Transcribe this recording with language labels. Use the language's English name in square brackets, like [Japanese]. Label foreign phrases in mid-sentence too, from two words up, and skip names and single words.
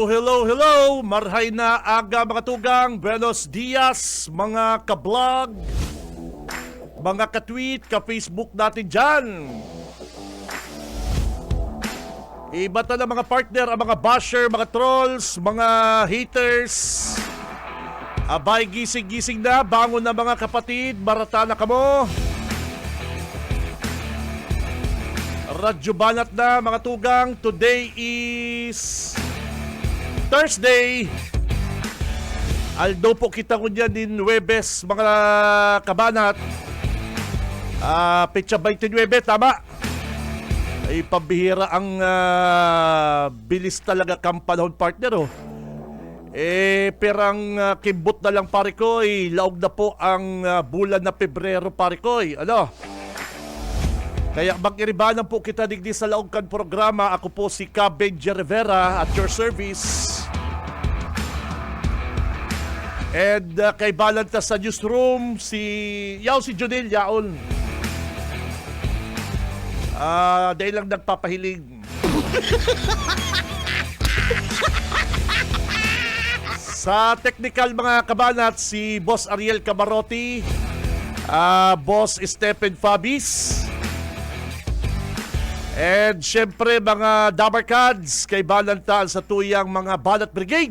[Bikol] Marhay na aga mga tugang, [Spanish] buenos dias [Bikol] mga ka-vlog, mga ka-tweet, ka-Facebook natin dyan. Iba na mga partner, ang mga basher, mga trolls, mga haters. [Filipino] Abay, gising na, bangon na mga kapatid, [Bikol] marata na kamo. Radyo Banat na mga tugang, [English] today is Thursday. [Bikol] Aldo po kita ko dyan din Webes mga kabanat. Petsa 29, tama. Ay pambihira ang bilis talaga kang panahon partner oh. Perang kimbot na lang pare ko, laog na po ang bulan na Pebrero pare ko. Ano? Kaya mag-iribanan po kita digdi sa laog kan programa. Ako po si Benji Rivera [English] at your service. [Bikol] And kay Balanta sa newsroom, si Jonel Yaon. Dahil lang nagpapahiling. Sa technical mga kabanat, si Boss Ariel Camarotti, Boss Stephen Fabis, and syempre mga Dabarkads kay Balantaan sa tuyang mga Balat Brigade.